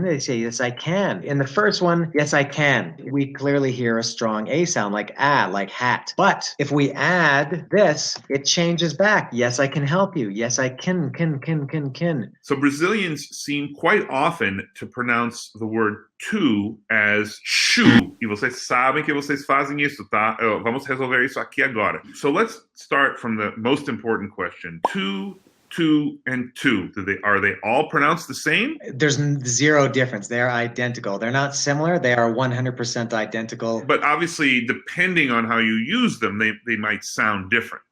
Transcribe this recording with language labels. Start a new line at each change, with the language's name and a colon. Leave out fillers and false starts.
English: They say, yes, I can. In the first one, yes, I can. We clearly hear a strong A sound, like like hat. But if we add this, it changes back. Yes, I can help you. Yes, I can. So Brazilians seem quite often to pronounce the word to as chu.
Portuguese: E vocês sabem que vocês fazem isso, tá? Vamos resolver isso aqui agora.
English: So let's start from the most important question. To, and to. Are they all pronounced the same? There's zero difference. They're identical. They're not similar. They are 100% identical. But obviously, depending on how you use them, they might sound different.